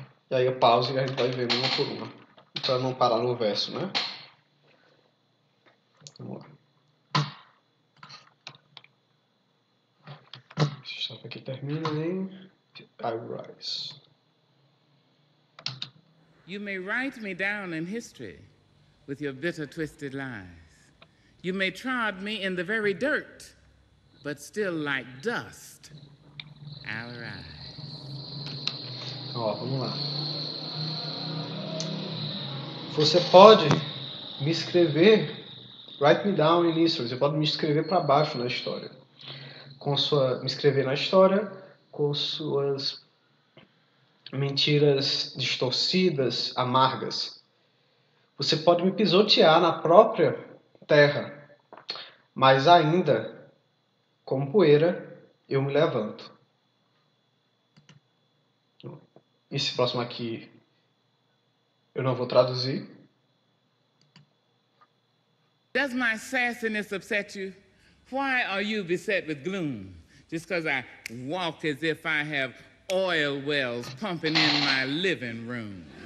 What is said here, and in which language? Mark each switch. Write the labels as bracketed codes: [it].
[pt] E aí eu pauso e a gente vai vendo uma por uma. Pra não parar no verso, né? Vamos lá. Essa estrofe aqui termina em I Rise. [en] You may write me down in history with your bitter, twisted lies. You may trod me in the very dirt, but still like dust, I'll rise. [pt] Ó, vamos lá. Você pode me escrever, [en] write me down in history. [pt] Você pode me escrever para baixo na história. Me escrever na história com suas mentiras distorcidas, amargas. Você pode me pisotear na própria terra, mas ainda, como poeira, eu me levanto. Esse próximo aqui eu não vou traduzir. [en] Does my sassiness upset you? Why are you beset with gloom? Just because I walk as if I have oil wells pumping in my living room.